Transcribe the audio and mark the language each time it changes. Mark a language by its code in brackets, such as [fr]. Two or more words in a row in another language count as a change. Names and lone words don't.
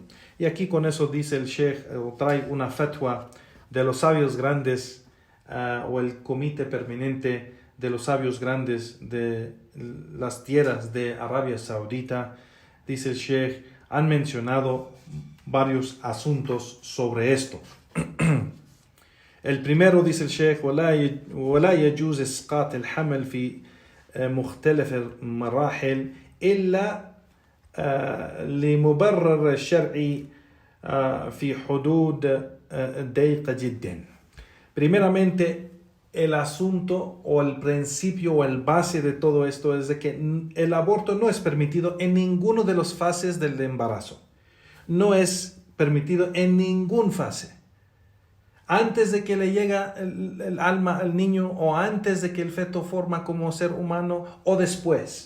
[es] Y aquí con eso dice el sheikh, trae una fatwa de los sabios grandes, o el comité permanente de los sabios grandes de las tierras de Arabia Saudita. Dice el sheikh, han mencionado varios asuntos sobre esto. El primero, dice el sheikh, [ar] ولا يجوز إسقاط الحمل في مختلف المراحل إلا لمبرر الشرعي في حدود ضيقة جدا. [es] Primeramente, el asunto o el principio o el base de todo esto es de que el aborto no es permitido en ninguno de las fases del embarazo. No es permitido en ninguna fase. Antes de que le llega el alma al niño, o antes de que el feto forma como ser humano, o después.